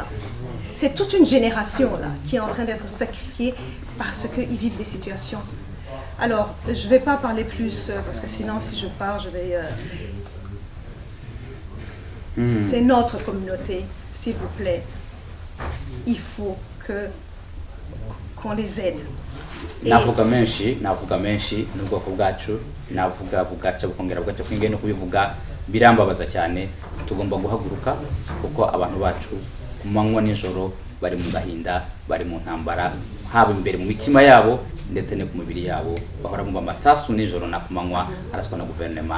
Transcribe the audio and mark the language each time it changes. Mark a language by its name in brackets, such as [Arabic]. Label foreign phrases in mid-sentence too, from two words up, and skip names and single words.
[French] C'est toute une génération là, qui est en train d'être sacrifiée parce qu'ils vivent des situations. Alors, je ne vais pas parler plus, parce que sinon, si je pars, je vais... C'est notre communauté, s'il vous plaît. Il faut qu'on les aide. [Kinyarwanda] Navuga menshi n'ubwoko bwacu, navuga bugaca bukongera bugaca kwingaye no kubivuga birambabaza cyane. Tugomba guhaguruka kuko abantu bacu ku manywa n'ijoro bari mu gahinda, bari mu ntambara, haba imbere mu mitima yabo ndetse no ku mibiri yabo, bahora mu amasasu n'ijoro na ku manywa araswa na guverinoma.